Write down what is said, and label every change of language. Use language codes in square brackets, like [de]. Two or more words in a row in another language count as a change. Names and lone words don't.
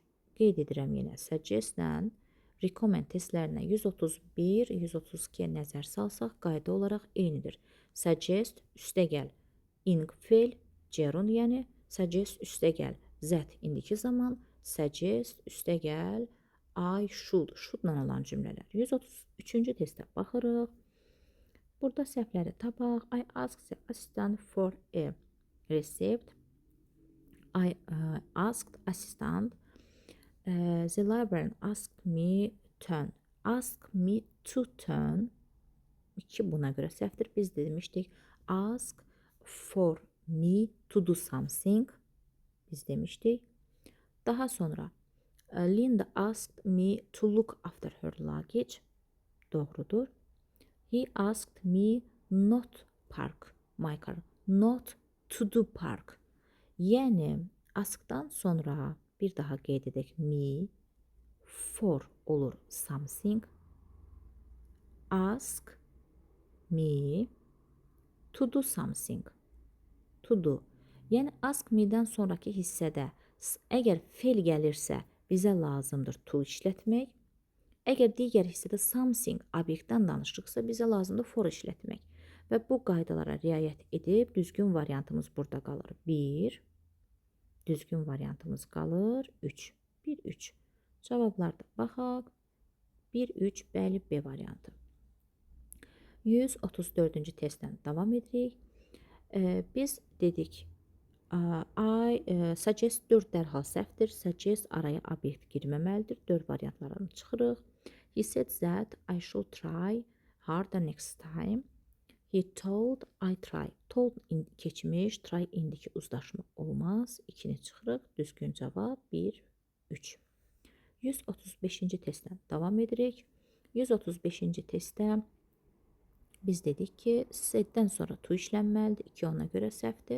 [az] Qeyd edirəm yenə suggest-lə recommend testlərinə 131, 132-yə nəzər salsaq qayda olaraq eynidir. Suggest üstəgəl ing fe'l, gerund yəni suggest üstəgəl zət indiki zaman, suggest üstəgəl [en] I should, [az] should-la olan cümlələr. 133-cü testə baxırıq. Burada səhvləri tapaq. [en] I asked the assistant for a receipt. I asked assistant. The librarian asked me turn. Ask me to turn. 2 [az] buna görə səhvdir. Biz demişdik [en] ask for me to do something. [az] Biz demişdik. Daha sonra [en] Linda asked me to look after her luggage. [az] Doğrudur. [en] He asked me not park my car. Not to do park. [az] Yəni askdan sonra bir daha qeyd edək [en] me, for [az] olur something. [en] Ask me to do something. To do. [az] Yəni [en] ask me- [az] dən sonraki hissədə əgər fe'l gəlirsə bizə lazımdır to işlətmək. Əgər digər hissədə something obyektdən danışırıqsa bizə lazımdır for işlətmək. Və bu qaydalara riayət edib düzgün variantımız burada qalır. 1. Düzgün variantımız qalır. 3. 1, 3. Cavablarda baxaq. 1, 3, bəli, B variantı. 134-cü testdən davam edirik. Biz dedik [en] I suggest [az] 4 dərhal səhvdir. Suggest araya obyekt girməməlidir. 4 variantlarını çıxırıq. [en] He said that I should try harder next time. He told I try. [az] Told keçmiş, try indiki uzlaşma olmaz. 2-ni çıxırıq. Düzgün cavab 1, 3. 135-ci testdən davam edirik. 135-ci testdə biz dedik ki, saiddən sonra to işlənməlidir. 2 ona görə səhvdir.